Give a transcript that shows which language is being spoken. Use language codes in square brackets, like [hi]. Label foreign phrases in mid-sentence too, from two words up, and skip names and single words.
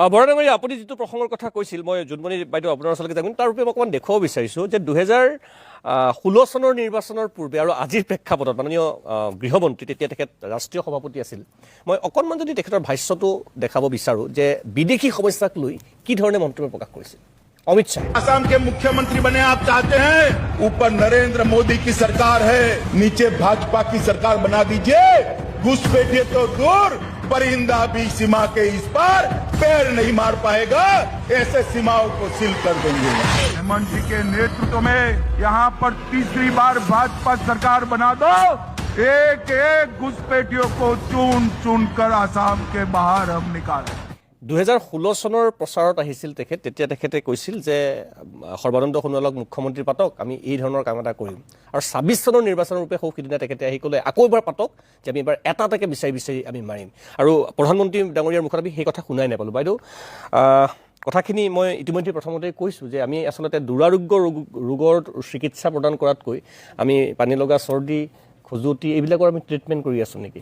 [as] বৰা ডাঙৰীয়া, আপুনি যিটো প্ৰসংগৰ কথা কৈছিল, মই জোনমণি বাইদেউ আপোনাৰ ওচৰলৈকে যাম, তাৰ ৰূপে মই অকণমান দেখুৱাব বিচাৰিছোঁ যে 2016 চনৰ নিৰ্বাচনৰ পূৰ্বে আৰু আজিৰ প্ৰেক্ষাপটত মাননীয় গৃহমন্ত্ৰী, তেতিয়া তেখেত ৰাষ্ট্ৰীয় সভাপতি আছিল, মই অকণমান যদি তেখেতৰ ভাষ্যটো দেখাব বিচাৰোঁ যে বিদেশী সমস্যাক লৈ কি ধৰণে মন্তব্য প্ৰকাশ কৰিছিল। [hi] अमित शाह आसाम के मुख्यमंत्री बने आप चाहते हैं, ऊपर नरेंद्र मोदी की सरकार है, नीचे भाजपा की सरकार बना दीजिए, घुसपैठिए तो दूर, परिंदा भी सीमा के इस पार पैर नहीं मार पाएगा, ऐसे सीमाओं को सील कर देंगे। हेमंत जी के नेतृत्व में यहाँ पर तीसरी बार भाजपा सरकार बना दो, एक एक घुसपैठियों को चुन चुन कर आसाम के बाहर हम निकालें। [as] 2016 চনৰ প্ৰচাৰত আহিছিল তেখেত, তেতিয়া তেখেতে কৈছিল যে সৰ্বানন্দ সোণোৱালক মুখ্যমন্ত্ৰী পাতক, আমি এই ধৰণৰ কাম এটা কৰিম। আৰু 26 চনৰ নিৰ্বাচনৰ ৰূপে সৌ সিদিনা তেখেতে আহি ক'লে আকৌ এবাৰ পাতক, যে আমি এবাৰ এটা এটাকে বিচাৰি বিচাৰি আমি মাৰিম। আৰু প্ৰধানমন্ত্ৰী ডাঙৰীয়াৰ মুখত আমি সেই কথা শুনাই নাপালোঁ। বাইদেউ, কথাখিনি মই ইতিমধ্যে প্ৰথমতে কৈছোঁ যে আমি আচলতে দুৰাৰোগ্য ৰোগৰ চিকিৎসা প্ৰদান কৰাতকৈ আমি পানী লগা চৰ্দি, খজুৱতি এইবিলাকৰ আমি ট্ৰিটমেণ্ট কৰি আছোঁ নেকি?